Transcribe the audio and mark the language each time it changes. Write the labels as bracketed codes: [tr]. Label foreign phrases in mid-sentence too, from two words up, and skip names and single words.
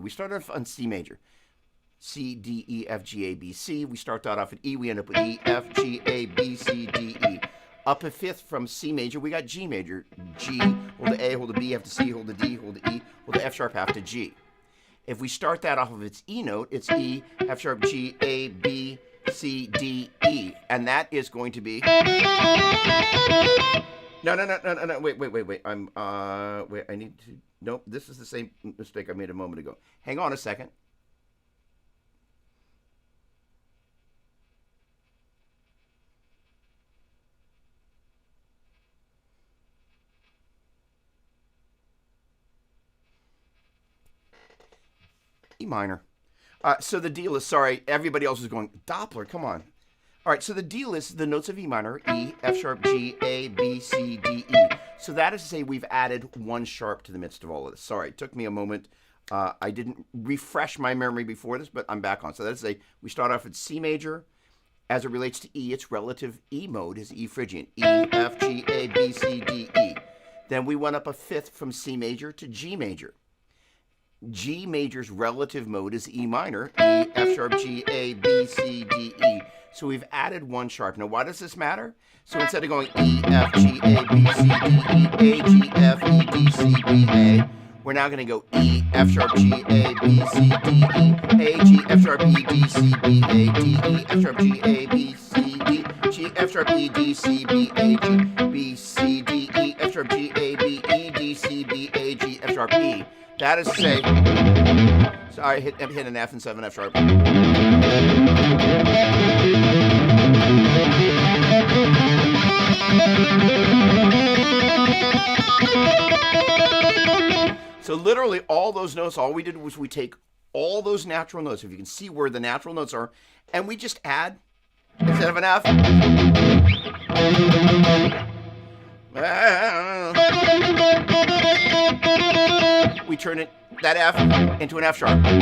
[en] We started on C major. C, D, E, F, G, A, B, C. We start that off at E. We end up with E, F, G, A, B, C, D, E. Up a fifth from C major, we got G major. G, hold to A, hold to B, half to C, hold to D, hold to E, hold to F sharp, half to G. If we start that off of its E note, it's E, F sharp, G, A, B, C, D, E. And that is going to be... No. Wait. Wait, I need to... Nope, this is the same mistake I made a moment ago. Hang on a second. E minor. So the deal is, sorry, everybody else is going, Doppler, come on. All right, so the deal is the notes of E minor, E, F sharp, G, A, B, C, D, E. So that is to say we've added one sharp to the midst of all of this. Sorry, it took me a moment. I didn't refresh my memory before this, but I'm back on. So that is to say we start off at C major. As it relates to E, its relative E mode is E Phrygian. E, F, G, A, B, C, D, E. Then we went up a fifth from C major to G major. G major's relative mode is E minor, E, F sharp, G, A, B, C, D, E. So we've added one sharp. Now, why does this matter? So instead of going E, F, G, A, B, C, D, E, A, G, F, E, D, C, B, A, we're now going to go E, F sharp, G, A, B, C, D, E, A, G, F sharp, E, D, C, B, A, D, E, F sharp, G, A, B, C, D, G, F sharp, E, D, C, B, A, G, B, C, D, E, F sharp, G, A, B, E, D, C, B, A, G, F sharp, E. That is to say, sorry, hit an F and 7 F sharp. So literally all those notes, all we did was we take all those natural notes, if you can see where the natural notes are, and we just add, instead of an F, we turn that F into an F sharp.